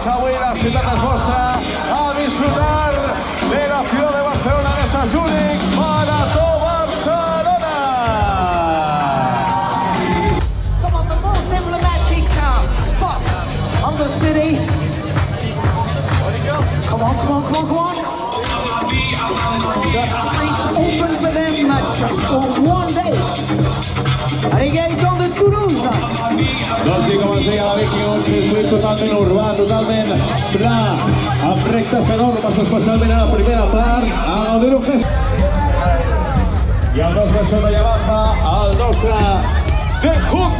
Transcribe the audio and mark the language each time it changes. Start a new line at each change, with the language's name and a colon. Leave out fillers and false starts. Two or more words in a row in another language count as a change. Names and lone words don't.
Catalan: Avui la ciutat és vostra, a disfrutar de la ciutat de Barcelona, aquesta Zurich Marató Barcelona.
English: Some of the most emblematic spots of the city. Come on, come on, come on, come on. The streets open for them just for one day.
Catalan: Reggaeton de Toulouse. Doncs sí, com ens deia la Vicky, un circuit totalment urbà, totalment pla, amb rectes enormes, especialment a la primera part, a gaudir-ho. I el nostre son de Yamaha, el nostre The Hook.